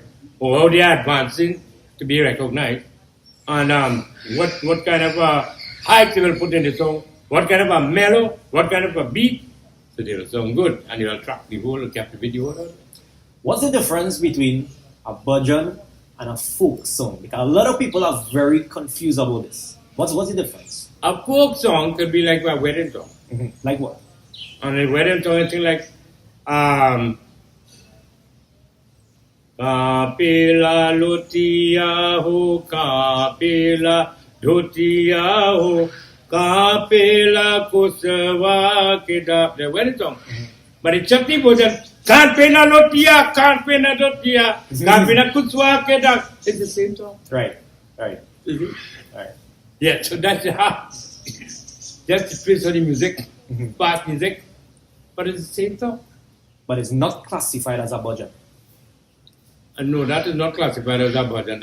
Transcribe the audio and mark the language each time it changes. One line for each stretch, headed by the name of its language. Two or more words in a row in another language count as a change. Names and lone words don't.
English: or how they are advancing to be recognized, and what kind of a hype they will put in the song, what kind of a mellow, what kind of a beat, so they will sound good, and they will attract the whole, captivate the whole audience. What's the difference between a bhajan and a folk song? Because a lot of people are very confused about this. What's the difference? A folk song could be like a wedding song. Like what? And a wedding song is thing like
Bhojpuri: कपिला लोटिया हो, कपिला धोतिया हो, कपिला कुसवा किडा.
English: The wedding song. But it's Chakti Bhojan.
Bhojpuri: कपिला लोटिया, कपिला धोतिया, कपिला कुसवा किडा.
English: It's the same song. Right. Right. Right. Yeah, so that's how. Just the twist of the music, fast music, but it's the same song. But it's not classified as a bhajan. No, that is not classified as a bhajan.